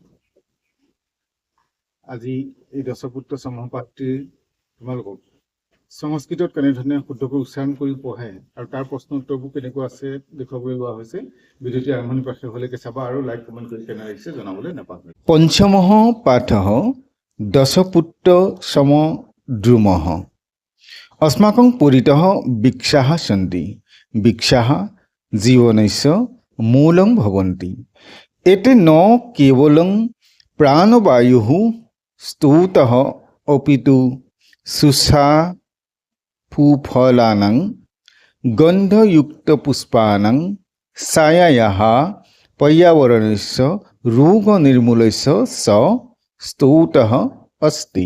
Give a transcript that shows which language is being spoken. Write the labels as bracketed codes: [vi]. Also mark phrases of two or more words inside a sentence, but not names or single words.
[as] আজি এই দশপুত্ৰ সম পাঠটি তোমালোকক সংস্কৃতত কেনেধৰণে শুদ্ধকৈ উচ্চাৰণ কৰি পঢ়ে আৰু তাৰ প্ৰশ্ন উত্তৰবোৰ কেনেকুৱা আছে দেখুৱাবলৈ লোৱা হৈছে। ভিডিঅ'টি আৰম্ভণিৰ পৰা শেষলৈকে চাবা আৰু [en] like comment [as] কৰি কেনে লাগিছে জনাবলৈ নাপাহৰিবা। [sa] পঞ্চমः পাঠः দশপুत्र सम द्रुमः। अस्माकं परितः वृक्षाः सन्ति। वृक्षाः जीवनस्य मूलं भवन्ति। एते न केवलं प्राणवायुः स्तौतः अपि तु सुषाफुफलानां गन्धयुक्तपुष्पाणां छायायाः पर्यावरणस्य रोगनिर्मूलस्य स स्तौतः अस्ति।